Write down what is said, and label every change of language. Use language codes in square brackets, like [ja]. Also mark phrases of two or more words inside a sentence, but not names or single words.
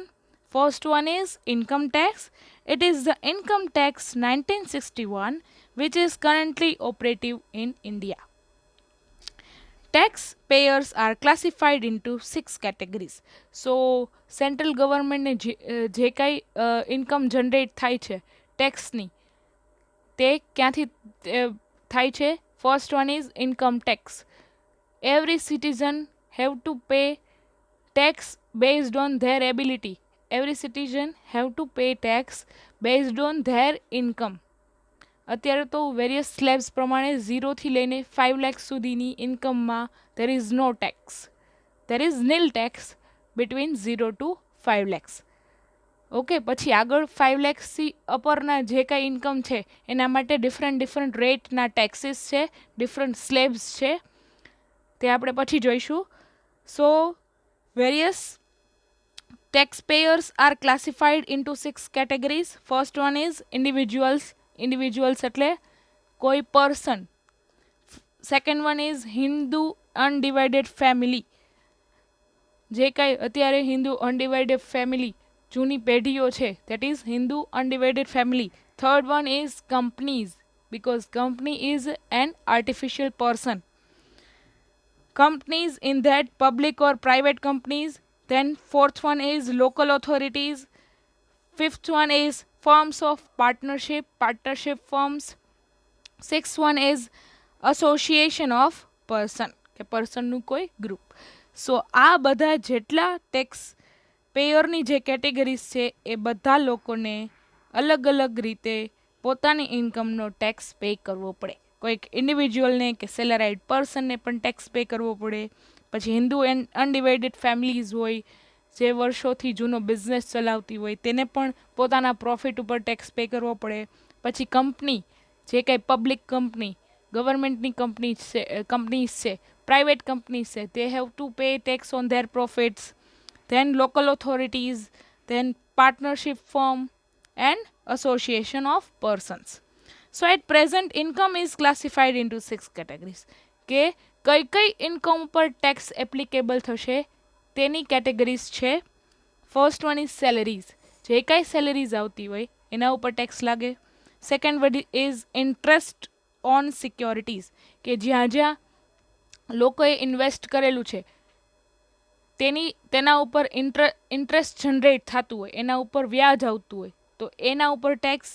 [en] First one is income tax. It is the income tax 1961 which is currently operative in India. Taxpayers are classified into 6 categories. So central government [gu] ને જે કાંઈ [en] income generate [gu] થાય છે tax ની તે ક્યાંથી થાય છે. [en] First one is income tax. Every citizen have to pay tax based on their ability. Every citizen have to pay tax based on their income. [gu] અત્યારે તો [en] various slabs [gu] પ્રમાણે 0થી લઈને 5 લાખ સુધીની ઇન્કમમાં [en] there is no tax. There is nil tax between 0 to 5 lakhs. [gu] ઓકે, પછી આગળ 5 લેક્સથી અપરના જે કાંઈ ઇન્કમ છે એના માટે ડિફરન્ટ રેટના ટેક્સીસ છે, [en] different slabs [gu] છે, તે આપણે પછી જોઈશું. [en] so various taxpayers are classified into 6 categories. First one is individuals. [gu] Individuals એટલે કોઈ person. [en] Second one is Hindu undivided family. [gu] જે કાંઈ અત્યારે [en] Hindu undivided family [gu] જૂની પેઢીઓ છે, [en] that is Hindu undivided family. Third one is companies, because company is an artificial person. Companies in that public or private companies. Then fourth one is local authorities. Fifth one is forms of partnership forms. Sixth one is association of person [gu] કે પર્સનનું કોઈ ગ્રુપ. સો આ બધા જેટલા ટેક્સ પેયરની જે કેટેગરીઝ છે એ બધા લોકોને અલગ અલગ રીતે પોતાની ઇન્કમનો ટેક્સ પે કરવો પડે. કોઈક ઇન્ડિવિજ્યુઅલને કે સેલરાઇડ પર્સનને પણ [en] tax pay [gu] કરવો પડે. પછી [en] Hindu and undivided families [gu] હોય જે વર્ષોથી જૂનો બિઝનેસ ચલાવતી હોય તેને પણ પોતાના પ્રોફિટ ઉપર [en] tax pay [gu] કરવો પડે. પછી કંપની, જે કાંઈ [en] public company, [gu] ગવર્મેન્ટની કંપનીઝ છે, [en] private companies [gu] છે, [en] they have to pay tax on their profits. Then local authorities, then partnership firm and association of persons. So at present income is classified into 6 categories. [gu] કે કઈ ઇન્કમ ઉપર [en] tax applicable [gu] થશે તેની કેટેગરીઝ છે. [en] first one is salaries. [gu] જે કાંઈ સેલેરીઝ આવતી હોય એના ઉપર ટેક્સ લાગે. [en] second one is interest on securities, [gu] કે જ્યાં લોકોએ ઇન્વેસ્ટ કરેલું છે તેના ઉપર [en] interest generate [gu] થતું હોય, એના ઉપર વ્યાજ આવતું હોય, તો એના ઉપર ટેક્સ.